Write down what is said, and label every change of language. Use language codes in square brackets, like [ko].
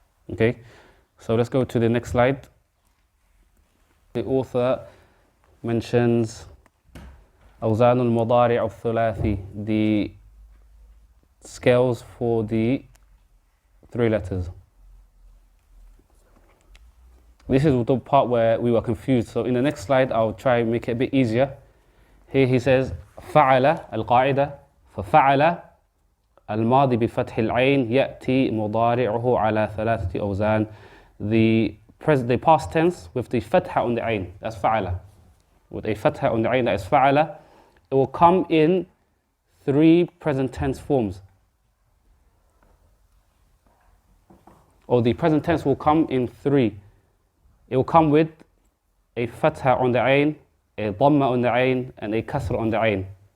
[en] Okay, so let's go to the next slide. The author mentions [ar] أوزان المضارع الثلاثي, [en] the scales for the 3 letters. This is the part where we were confused. So in the next slide, I'll try and make it a bit easier. Here he says [ar] فعل القاعدة, ففعل الماضي بفتح العين يأتي مضارعه على 3 أوزان. [en] The past tense with the fatha on the ain, that's فعل. With a fatha on the ain, that is فعل. It will come in 3 present tense forms. Or the present tense will come in 3. It will come with a fatha on the ain, a dhamma on the ain, and a kasra on the ain.